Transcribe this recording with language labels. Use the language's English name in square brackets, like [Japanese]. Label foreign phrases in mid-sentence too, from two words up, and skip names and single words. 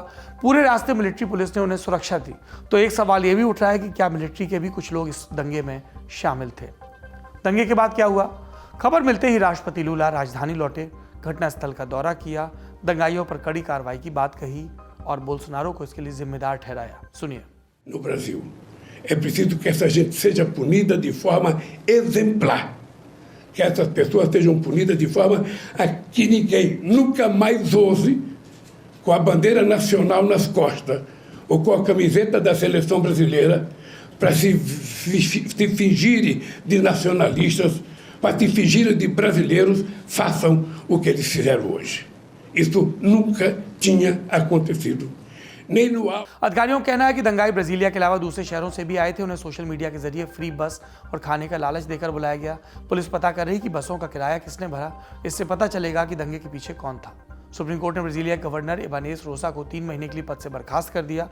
[Hindi] पूरे रास्ते [English] military police [Hindi] ने उन्हें सुरक्षा दी। तो एक सवाल यह भी उठ रहा है कि क्या मिलिट्री के भी कुछ लोग इस दंगे में शामिल थे। दंगे के बाद क्या हुआ? खबर मिलते ही राष्ट्रपति लूला राजधानी लौटे, घटनास्थल का दौरा किया, दंगाइयों पर कड़ी कार्रवाई की बात कही और बोल्सोनारो को इसके लिए जिम्मेदार ठहराया। सुनिए। [Portuguese] No Brasil, é preciso que essa gente seja punida de forma exemplar, que essas pessoas sejam punidas de forma a que ninguém nunca mais ouse, com a bandeira nacional nas costas ou com a camiseta da seleção brasileira, para se fingirem de nacionalistas, para se fingirem de brasileiros, façam o que eles fizeram hoje. Isso nunca tinha acontecido. [Hindi] अधिकारियों का कहना है कि दंगाई ब्राजीलिया के अलावा दूसरे शहरों से भी आए थे। उन्हें [English] social media [Hindi] के जरिए फ्री बस और खाने का लालच देकर बुलाया गया। पुलिस पता कर रही कि बसों का किराया किसने भरा, इससे पता चलेगा कि दंगे के पीछे कौन था। सुप्रीम कोर्ट ने ब्राजीलिया गवर्नर इबानेस रोसा को 3 महीने के लिए पद से बर्खास्त कर दिया।